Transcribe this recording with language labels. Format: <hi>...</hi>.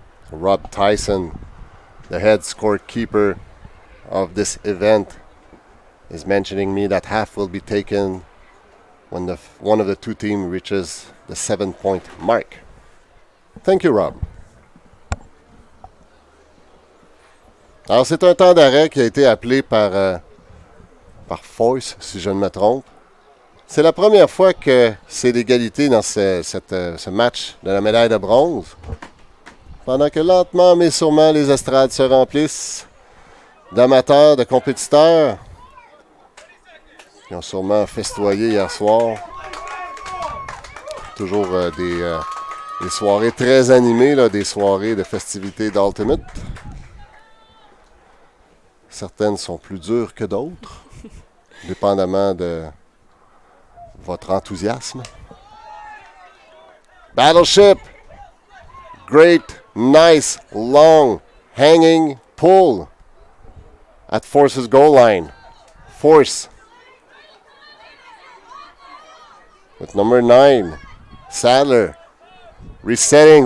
<en>Rob Tyson, the head scorekeeper of this event, is mentioning me that half will be taken when one of the two teams reaches the 7-point mark. Thank you, Rob.</en> <fr>Alors, c'est un temps d'arrêt qui a été appelé par Force, si je ne me trompe. C'est la première fois que c'est l'égalité dans ce match de la médaille de bronze. Pendant que lentement mais sûrement les estrades se remplissent d'amateurs, de compétiteurs qui ont sûrement festoyé hier soir. Toujours des soirées très animées, là, des soirées de festivités d'Ultimate. Certaines sont plus dures que d'autres, dépendamment de votre enthousiasme.</fr> <en>Battleship, great, nice, long, hanging pull at Force's goal line. Force with number 9, Sadler, resetting.</en>